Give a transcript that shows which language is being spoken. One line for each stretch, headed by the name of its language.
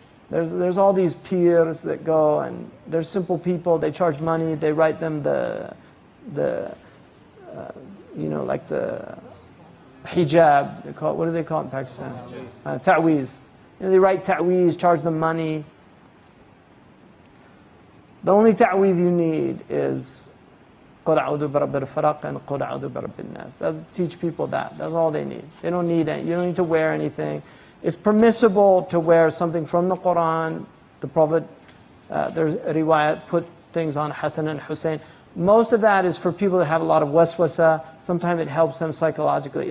English: There's all these pirs that go, and they're simple people, they charge money, they write them like the hijab, they call it, what do they call it in Pakistan? Ta'weez. They write ta'weez, charge them money. The only ta'weez you need is
Arabic: قُلْ أَعُوذُ بِرَبِّ الْفَلَقِ
English: and
Arabic: قُلْ أَعُوذُ بِرَبِّ النَّاسِ.
English: That's teach people that. That's all they need. They don't need any. You don't need to wear anything. It's permissible to wear something from the Quran. The Prophet, there's a riwayat, put things on Hassan and Hussein. Most of that is for people that have a lot of waswasa. Sometimes it helps them psychologically.